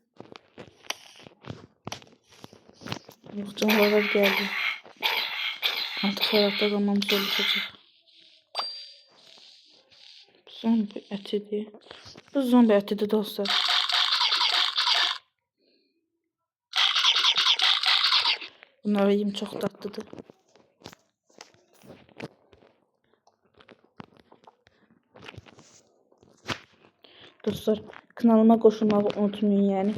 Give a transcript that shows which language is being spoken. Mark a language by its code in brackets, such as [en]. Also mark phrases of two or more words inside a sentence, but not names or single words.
[tr] Yok, canavarlar geldi. Artık hayatta kalmamız olacak. [az] Zombi ətidir. Bu zombi ətidir dostlar. Bunları yiyeyim, çox dadlıdır. Dostlar, kanalıma qoşulmağı unutmayın yəni.